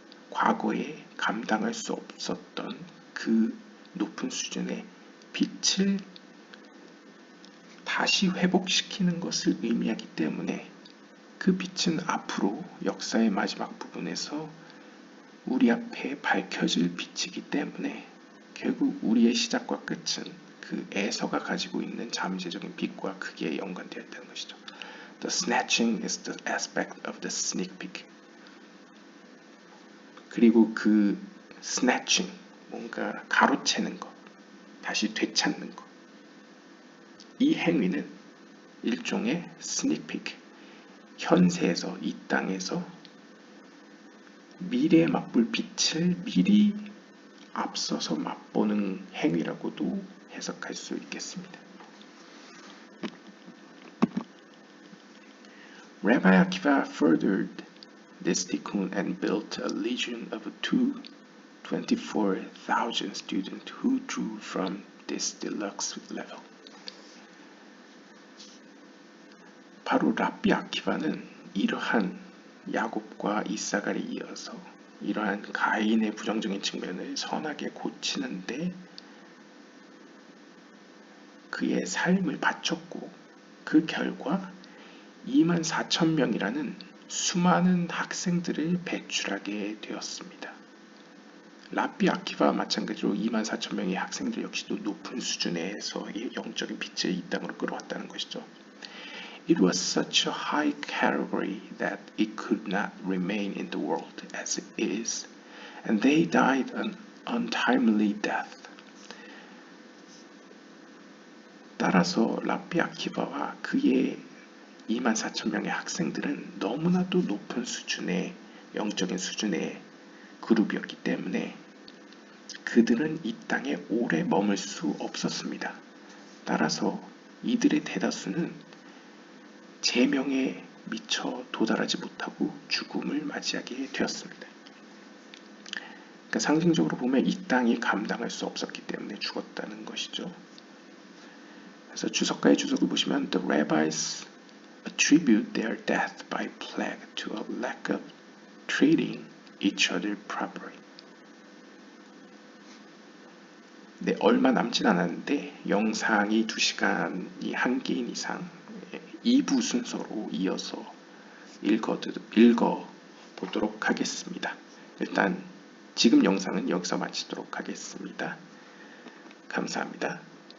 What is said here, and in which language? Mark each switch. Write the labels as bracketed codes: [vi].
[ko] 과거에 감당할 수 없었던 그 높은 수준의 빛을 다시 회복시키는 것을 의미하기 때문에 그 빛은 앞으로 역사의 마지막 부분에서 우리 앞에 밝혀질 빛이기 때문에 결국 우리의 시작과 끝은 그 에서가 가지고 있는 잠재적인 빛과 크게 연관되어 있다는 것이죠. [en] The snatching is the aspect of the sneak peek. [ko] 그리고 그 snatching, 뭔가 가로채는 것, 다시 되찾는 것. 이 행위는 일종의 sneak peek, 현세에서, 이 땅에서 미래에 맛볼 빛을 미리 앞서서 맛보는 행위라고도 해석할 수 있겠습니다. [en] Rabbi Akiva furthered this tikkun and built a legion of 24,000 students who drew from this deluxe level. [ko] 바로 랍비 아키바는 이러한 야곱과 이삭알에 이어서 이러한 가인의 부정적인 측면을 선하게 고치는데 그의 삶을 바쳤고 그 결과 24,000명이라는 수많은 학생들을 배출하게 되었습니다. 랍비 아키바와 마찬가지로 24,000명의 학생들 역시도 높은 수준에서의 영적인 빛을 이 땅으로 끌어왔다는 것이죠. [en] It was such a high category that it could not remain in the world as it is, and they died an untimely death. [ko] 따라서 랍비 아키바와 그의 24,000명의 학생들은 너무나도 높은 수준의 영적인 수준의 그룹이었기 때문에 그들은 이 땅에 오래 머물 수 없었습니다. 따라서 이들의 대다수는 제명에 미처 도달하지 못하고 죽음을 맞이하게 되었습니다. 그러니까 상징적으로 보면 이 땅이 감당할 수 없었기 때문에 죽었다는 것이죠. 그래서 주석가의 주석을 보시면 [en] The rabbis attribute their death by plague to a lack of treating each other properly. [ko] 네, 얼마 남진 않았는데 영상이 2시간이 한 개인 이상 2부 순서로 이어서 읽어보도록 하겠습니다. 일단 지금 영상은 여기서 마치도록 하겠습니다. 감사합니다.